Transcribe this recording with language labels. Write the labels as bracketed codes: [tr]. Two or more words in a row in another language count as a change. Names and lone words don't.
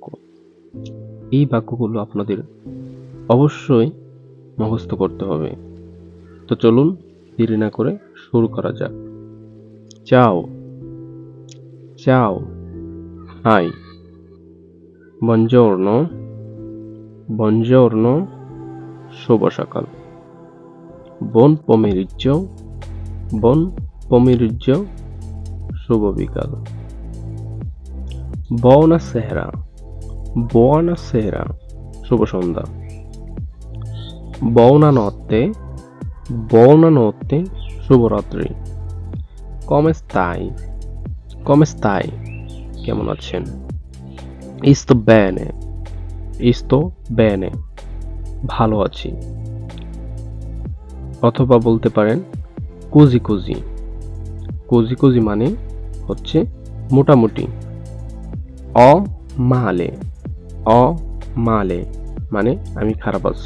[bn] এই বাক্যগুলো আপনাদের অবশ্যই মুখস্থ করতে হবে। তো চলুন দেরি না করে শুরু করা যাক। [it] ciao, ciao, হাই, buongiorno, buongiorno, [bn] শুভ সকাল, [it] buon pomeriggio, buon pomeriggio, [bn] শুভ বিকাল, [it] buonasera, buonasera, [bn] শুভ সন্ধ্যা, [it] buonanotte, buonanotte, [bn] শুভরাত্রি, [it] come stai, come stai, [bn] কেমন আছেন, [it] sto bene, sto bene, [bn] ভালো আছি। অথবা বলতে পারেন [it] così così. così così [bn] মানে হচ্ছে মোটামুটি। [it] a male, a male [bn] মানে আমি খারাপ আছি।